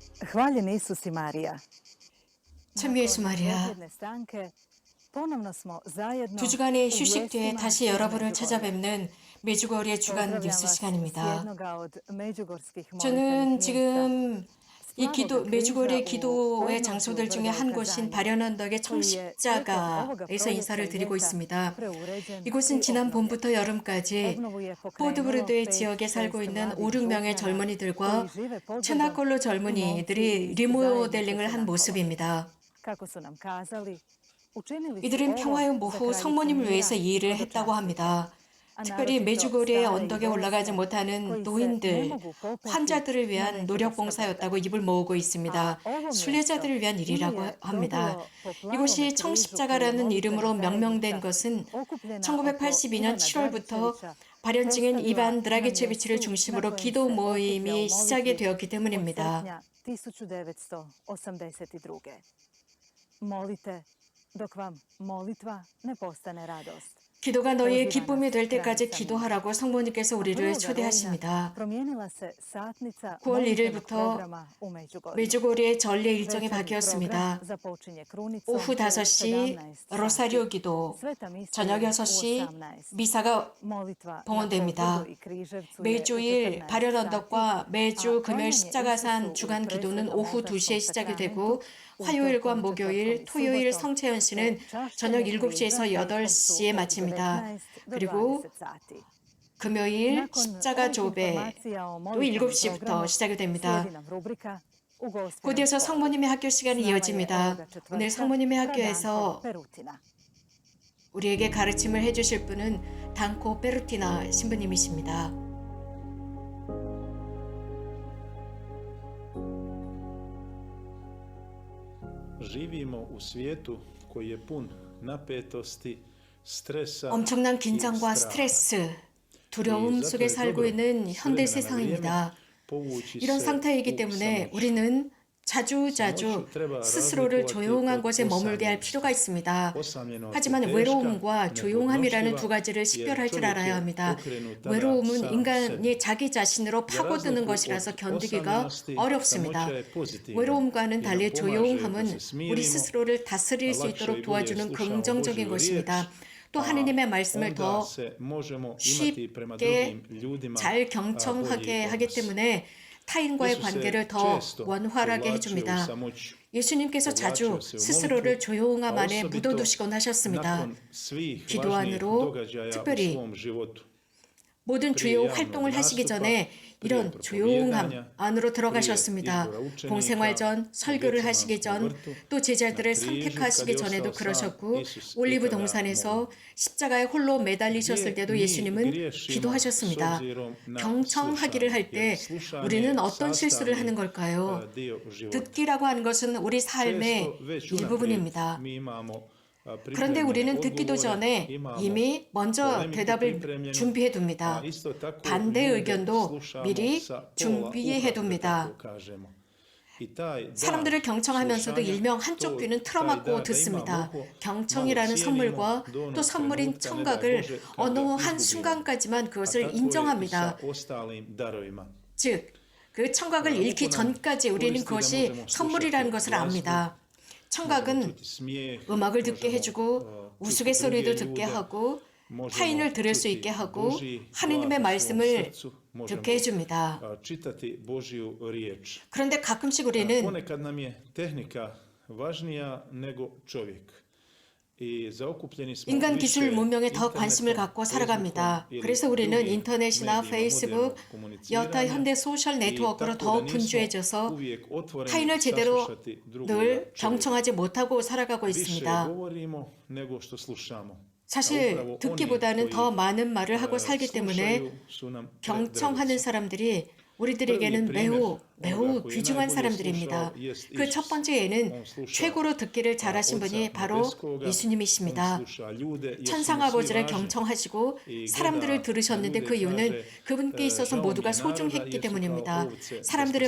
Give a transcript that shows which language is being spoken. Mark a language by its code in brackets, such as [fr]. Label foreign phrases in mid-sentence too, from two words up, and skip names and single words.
[hr] Hvaljen Isus i Marija. [ko] 참 예수 말이야. [hr] Nakon stanke ponovno smo zajedno [ko] 두 주간의 [hr] u [ko] 휴식 뒤에 [hr] vijestima [ko] 다시 [hr] iz [ko] 여러분을 [hr] Međugorja. [ko] 찾아뵙는 메주거리의 주간 [hr] Pozdravljam [ko] 뉴스 [hr] vas s [ko] 시간입니다. [hr] jednoga od međugorskih molitvenih [ko] 저는 [hr] mjesta. [ko] 지금 이 [hr] Slavoga [ko] 메주거리의 [hr] križa u [ko] 기도의 [hr] podnožju [ko] 장소들 중에 [hr] brda [ko] 한 곳인 [hr] ukazanja, [ko] 발현언덕의 [hr] koji je tijekom ovoga [ko] 청십자가에서 [hr] proljeća [ko] 인사를 [hr] i [ko] 드리고 [hr] ljeta [ko] 있습니다. [hr] preuređen [ko] 이곳은 [hr] i [ko] 지난 [hr] obnovljen. [ko] 봄부터 여름까지 [hr] Obnovu je pokrenulo [ko] 포드브르드의 [hr] 5, [ko] 지역에 [hr] 6 [ko] 살고 있는 [hr] mladih [ko] 5, 6명의 [hr] župana [ko] 젊은이들과 [hr] koji žive pod brdom [ko] 체나골로 [hr] i momci [ko] 젊은이들이 [hr] iz [ko] 리모델링을 [hr] zajednice [ko] 한 [hr] Čenakolo. [ko] 모습입니다. [hr] Kako su nam kazali, učinili su [ko] 이들은 [hr] ovo [ko] 평화의 [hr] za [ko] 모후 [hr] kraljicu [ko] 성모님을 [hr] mira [ko] 위해서 이 일을 [hr] i [ko] 했다고 [hr] hodočastite. [ko] 합니다. [hr] A [ko] 특별히 [hr] naročito [ko] 메주고리의 [hr] stare i [ko] 언덕에 올라가지 [hr] bolesne [ko] 못하는 [hr] koji se ne [ko] 노인들, [hr] mogu popeti [ko] 환자들을 [hr] na [ko] 위한 노력 [hr] Međugorska brda. [ko] 봉사였다고 입을 모으고 [hr] A [ko] 있습니다. [hr] ovo mjesto [ko] 순례자들을 위한 [hr] ime [ko] 일이라고 [hr] je [ko] 합니다. [hr] dobilo po plavome [ko] 이곳이 [hr] križu koji [ko] 청십자가라는 [hr] molitvena [ko] 이름으로 명명된 [hr] zajednica [ko] 것은 [hr] okupljena oko [ko] 1982년 [hr] Ivana [ko] 7월부터 [hr] Dragičevića [ko] 발현증인 [hr] postavila [ko] 이반 [hr] na [ko] 드라기체비치를 [hr] mjestu na [ko] 중심으로 [hr] kojem [ko] 기도 [hr] se [ko] 모임이 [hr] okupljao [ko] 시작이 [hr] molitvi [ko] 되었기 [hr] od [ko] 때문입니다. [hr] srpnja 1982. Molite dok vam molitva ne postane radost. [ko] 기도가 너희의 [hr] poziva [ko] 기쁨이 [hr] nas [ko] 될 때까지 [hr] kraljica mira. [ko] 기도하라고 성모님께서 우리를 [hr] 1. rujna [ko] 초대하십니다. [hr] promijenila se satnica [ko] 9월 [hr] molitvenog [ko] 1일부터 [hr] programa u Međugorju. [ko] 메주고리의 전례 일정이 [hr] Večernji program [ko] 바뀌었습니다. [hr] započinje krunicom [ko] 오후 [hr] u [ko] 5시 [hr] 17 [ko] 로사리오 [hr] sati. [ko] 기도, [hr] Sveta misija [ko] 저녁 [hr] u [ko] 6시 [hr] 18. [ko] 미사가 [hr] Molitva na [ko] 봉헌됩니다. [hr] Potvrdu i Križevcu je u [ko] 매주일 [hr] 14 [ko] 발현 [hr] sati, [ko] 언덕과 매주 [hr] a [ko] 금요일 [hr] klanjanje [ko] 십자가산 [hr] Isusu [ko] 주간 [hr] u [ko] 기도는 [hr] presvetom [ko] 오후 [hr] oltarskom [ko] 2시에 시작이 [hr] sakramentu, [ko] 되고 화요일과 [hr] utorkom, [ko] 목요일, [hr] četvrtkom i [ko] 토요일 [hr] subotom [ko] 성채연 씨는 [hr] te čašćenje [ko] 저녁 [hr] križa [ko] 7시에서 [hr] petkom su [ko] 8시에 [hr] od [ko] 마칩니다. [hr] 19 do [ko] 그리고 [hr] 20 sati. [ko] 금요일 [hr] Nakon [ko] 십자가 [hr] ovih [ko] 조배 [hr] informacija o [ko] 또 [hr] molitvenom [ko] 7시부터 [hr] programu [ko] 시작이 됩니다. [hr] slijedi nam rubrika U gospinom [ko] 곧이어서 [hr] hodu. [ko] 성모님의 학교 [hr] S [ko] 시간이 [hr] nama je [ko] 이어집니다. [hr] ovoga [ko] 오늘 [hr] četvrtka [ko] 성모님의 [hr] Fra Danko [ko] 학교에서 [hr] Perutina. [ko] 우리에게 가르침을 해주실 분은 단코 페루티나 신부님이십니다. [hr] Živimo u svijetu koji je pun napetosti, stresa [ko] 엄청난 [hr] i [ko] 긴장과 [hr] straha. [ko] 스트레스, [hr] I [ko] 두려움 [hr] zato [ko] 속에 [hr] je [ko] 살고 [hr] dobro [ko] 있는 [hr] s [ko] 현대 [hr] vremena na [ko] 세상입니다. [hr] vrijeme povući [ko] 이런 [hr] se [ko] 상태이기 [hr] u [ko] 때문에 [hr] samoću. [ko] 우리는 자주자주 [hr] 사모추 treba [ko] 스스로를 [hr] razlikovati [ko] 조용한 [hr] od [ko] 곳에 머물게 할 [hr] osamljenosti. [ko] 필요가 있습니다. [hr] Osamljenost je [ko] 하지만 [hr] teška, [ko] 외로움과 조용함이라는 두 [hr] nepodnošljiva, [ko] 가지를 [hr] jer [ko] 식별할 줄 [hr] čovjek [ko] 알아야 [hr] je [ko] 합니다. [hr] okrenut tada [ko] 외로움은 [hr] sam [ko] 인간이 [hr] sebi. [ko] 자기 자신으로 [hr] Za [ko] 파고드는 [hr] razliku [ko] 것이라서 [hr] od [ko] 견디기가 [hr] osamljenosti, [ko] 어렵습니다. [hr] samoća je pozitivna [ko] 외로움과는 [hr] i nam [ko] 달리 [hr] pomaže da [ko] 조용함은 [hr] se smirimo, [ko] 우리 스스로를 다스릴 수 [hr] lakše i [ko] 있도록 [hr] bolje [ko] 도와주는 [hr] slušamo [ko] 긍정적인 [hr] Božju [ko] 것입니다. [hr] riječ, [ko] 또 [hr] a [ko] 하느님의 말씀을 [hr] onda [ko] 더 [hr] se možemo imati prema [ko] 쉽게 [hr] drugim ljudima [ko] 잘 [hr] bolji [ko] 경청하게 하기 [hr] odnos. [ko] 때문에 타인과의 [hr] Isus se [ko] 관계를 더 [hr] često [ko] 원활하게 [hr] povlačio u [ko] 해줍니다. [hr] samoću. [ko] 예수님께서 자주 [hr] povlačio se u [ko] 스스로를 [hr] molitvu, [ko] 조용함 [hr] a [ko] 안에 [hr] osobito [ko] 묻어두시곤 하셨습니다. [hr] nakon svih [ko] 기도 [hr] važnijih [ko] 안으로 [hr] događaja u [ko] 특별히 [hr] svom životu. [ko] 모든 [hr] prije [ko] 주요 [hr] javnog [ko] 활동을 하시기 [hr] nastupa, [ko] 전에 [hr] prije [ko] 이런 조용함 [hr] propovijedanja, [ko] 안으로 [hr] prije [ko] 들어가셨습니다. [hr] izbora učenika, [ko] 공생활 전, [hr] u [ko] 설교를 하시기 [hr] Getsemanskом [ko] 전, [hr] vrtu, [ko] 또 제자들을 [hr] na križu, [ko] 선택하시기 [hr] kad je [ko] 전에도 [hr] ostao sam, [ko] 그러셨고 [hr] Isus [ko] 올리브 [hr] pitada [ko] 동산에서 [hr] molitvu. [ko] 십자가에 홀로 매달리셨을 [hr] Gdje [ko] 때도 [hr] mi [ko] 예수님은 [hr] griješimo s [ko] 기도하셨습니다. [hr] obzirom na [ko] 경청하기를 [hr] slušanje, [ko] 할 때 [hr] jer slušanje [ko] 우리는 [hr] je [ko] 어떤 실수를 하는 [hr] sastavni, [ko] 걸까요? [hr] dio života. [ko] 듣기라고 하는 것은 우리 삶의 [hr] Često već [ko] 일부분입니다. [hr] unaprijed mi imamo [ko] 그런데 [hr] pripremljene [ko] 우리는 듣기도 [hr] odgovore, [ko] 전에 [hr] imamo [ko] 이미 먼저 [hr] polemiku [ko] 대답을 [hr] pripremljenu, [ko] 준비해 [hr] a [ko] 둡니다. [hr] isto tako [ko] 반대 [hr] ljude [ko] 의견도 [hr] slušamo [ko] 미리 [hr] sa pola [ko] 준비해 [hr] uha, da [ko] 둡니다. [hr] tako kažemo. I taj dar [ko] 사람들을 경청하면서도 [hr] slušanja, [ko] 일명 한쪽 귀는 [hr] taj [ko] 틀어막고 [hr] dar da [ko] 듣습니다. [hr] imamo [ko] 경청이라는 [hr] malo [ko] 선물과 [hr] cijenimo do onog [ko] 또 선물인 [hr] trenutka, ne daj [ko] 청각을 [hr] Bože, kad [ko] 어느 [hr] ga [ko] 한 [hr] izgubimo. [ko] 순간까지만 [hr] A [ko] 그것을 [hr] tako je i [ko] 인정합니다. [hr] sa ostalim darovima. [ko] 즉, 그 청각을 잃기 전까지 우리는 그것이 선물이라는 것을 압니다. 청각은 음악을 듣게 해주고 우스갯소리도 듣게 하고 타인을 들을 수 있게 하고 하느님의 말씀을 듣게 해줍니다. 그런데 가끔씩 우리는 [hr] Ponekad nam je tehnika važnija nego čovjek. I zaokupljeni smo [ko] 인간 [hr] više [ko] 기술 문명에 더 관심을 [hr] internetom, [ko] 갖고 살아갑니다. [hr] Facebookom ili [ko] 그래서 우리는 [hr] drugim [ko] 인터넷이나 [hr] medijima [ko] 페이스북, [hr] modernog [ko] 여타 [hr] komuniciranja [ko] 현대 소셜 [hr] i [ko] 네트워크로 [hr] tako [ko] 더 [hr] da nismo [ko] 분주해져서 [hr] uvijek otvoreni [ko] 타인을 제대로 [hr] saslušati drugoga [ko] 늘 [hr] čovjeka. [ko] 경청하지 못하고 살아가고 [hr] Više [ko] 있습니다. [hr] govorimo nego što slušamo. [ko] 사실 [hr] upravo [ko] 듣기보다는 [hr] oni [ko] 더 [hr] koji, [ko] 많은 말을 하고 살기 때문에 [hr] slušaju su nam [ko] 경청하는 [hr] predragi. [ko] 사람들이 우리들에게는 매우 귀중한 사람들입니다. 그 첫 번째 예는 최고로 듣기를 잘하신 분이 바로 예수님이십니다. 천상 아버지를 경청하시고 사람들을 들으셨는데 그 이유는 그분께 있어서 모두가 소중했기 때문입니다.